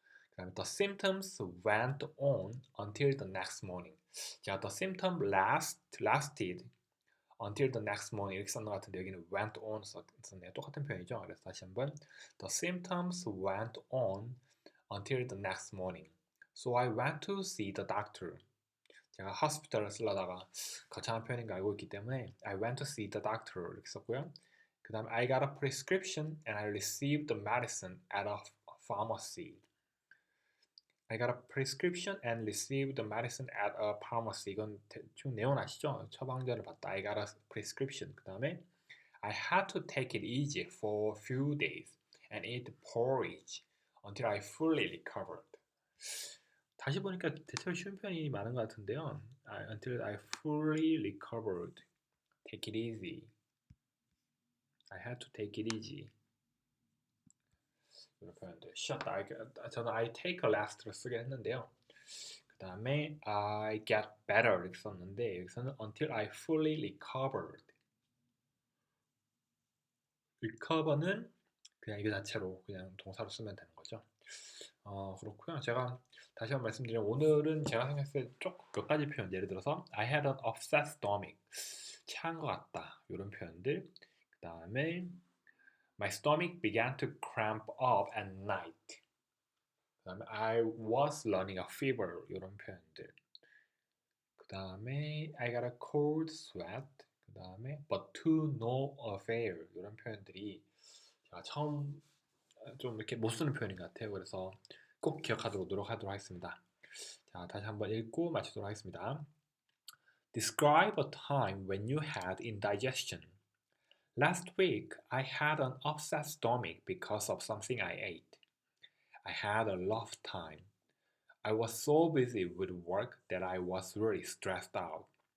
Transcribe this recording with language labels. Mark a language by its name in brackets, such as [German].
[Korean] 그다음에 [English] the symptoms went on until the next morning. [Korean] 제가 [English] the symptom lasted until the next morning [Korean] 이렇게 썼는 것 같은데 여기는 went on 썼네요. 똑같은 표현이죠. 그래서 다시 한번 [English] the symptoms went on until the next morning. So I went to see the doctor. [Korean] 제가 hospital을 쓰려다가 거창한 표현인 거 알고 있기 때문에 [English] I went to see the doctor [Korean] 이렇게 썼고요. 그 다음에 [English] I got a prescription and I received the medicine at a pharmacy. I got a prescription and received the medicine at a pharmacy. [Korean] 이건 대충 내용 아시죠? 처방전을 받다. [English] I got a prescription. [Korean] 그 다음에 [English] I had to take it easy for a few days and eat porridge until I fully recovered. [Korean] 다시 보니까 대체로 쉬운 표현이 많은 것 같은데요. [English] Until I fully recovered. Take it easy. I had to take it easy. [Korean] 이런 표현들. 쉬었다. 저는 [English] I take a rest [Korean] 를 쓰긴 했는데요. 그 다음에 [English] I get better [Korean] 이렇게 썼는데 여기서는 [English] until I fully recovered. [Korean] recover는 그냥 이거 자체로 그냥 동사로 쓰면 되는 거죠. 그렇고요. 제가 다시 한번 말씀드리면 오늘은 제가 생각했을 때 쭉 몇 가지 표현 예를 들어서 [English] I had an upset stomach [Korean] 체한 것 같다 이런 표현들 그 다음에 [English] My stomach began to cramp up at night [Korean] 그 다음에 [English] I was running a fever [Korean] 이런 표현들 그 다음에 [English] I got a cold sweat [Korean] 그 다음에 [English] but to no avail [Korean] 이런 표현들이 제가 처음 좀 이렇게 못 쓰는 표현인 것 같아요. 그래서 꼭 기억하도록 노력하도록 하겠습니다. 자, 다시 한번 읽고 마치도록 하겠습니다. [English] Describe a time when you had indigestion. Last week, I had an upset stomach because of something I ate. I had a rough time. I was so busy with work that I was really stressed out.